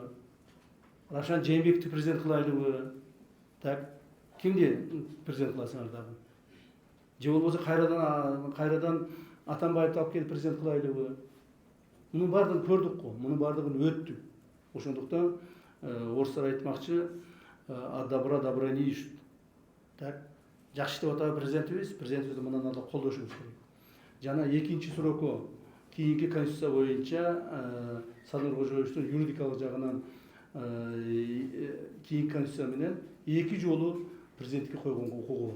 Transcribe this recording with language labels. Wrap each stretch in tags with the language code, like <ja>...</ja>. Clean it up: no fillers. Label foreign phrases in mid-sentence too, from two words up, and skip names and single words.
<ky>Равшан Жээнбековду президент кылайлыбы? Так, кимди президент кыласыңар дагы? Же болбосо кайрадан Атамбаевди алып келип президент кылайлыбы? Мунун баардыгын көрдүк го, мунун баардыгын өттүк. Ошондуктан орустар айтмакчы,</ky> <ru>добра добра не ищут.</ru> <ky>Так, жакшы иштеп атабы президентибизди мындан ары колдошубуз керек. Жана экинчи суроокко кийинки конституция боюнча Садыр Кожоевичтин юридикалык жагынан кийинки конституция менен 2 жолу президенттикке койгонго укугу бар.</ky>